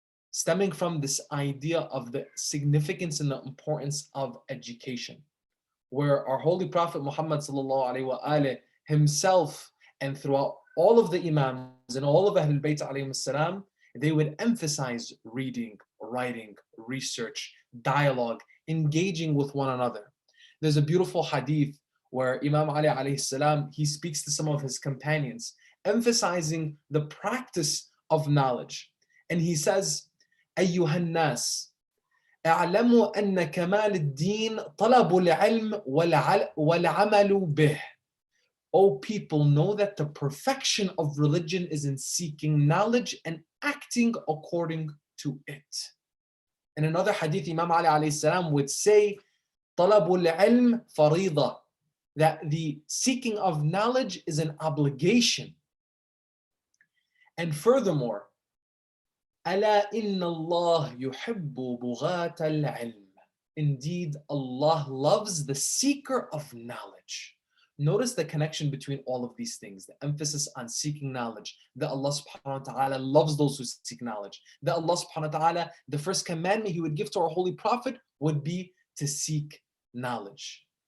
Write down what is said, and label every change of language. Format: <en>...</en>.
<en>Stemming from this idea of the significance and the importance of education, where our Holy Prophet Muhammad sallallahu alaihi wasallam himself and throughout all of the Imams and all of Ahlul Bayt alayhim salam, they would emphasize reading writing, research, dialogue, engaging with one another. There's a beautiful hadith where Imam Ali alayhi salam, he speaks to some of his companions, emphasizing the practice of knowledge. And he says,</en> <ar>أيها الناس اعلموا أن كمال الدين طلب العلم والعمل به.</ar> <en>O people, know that the perfection of religion is in seeking knowledge and acting according to it. In another hadith, Imam Ali alayhi salam would say,</en> <ar>طلب العلم فريضة,</ar> <en>that the seeking of knowledge is an obligation. And furthermore,</en> <ar>ألا إن الله يحب بغاة العلم.</ar> <en>Indeed, Allah loves the seeker of knowledge. Notice the connection between all of these things, the emphasis on seeking knowledge, that Allah subhanahu wa ta'ala loves those who seek knowledge, that Allah subhanahu wa ta'ala, the first commandment He would give to our Holy Prophet would be to seek knowledge.</en>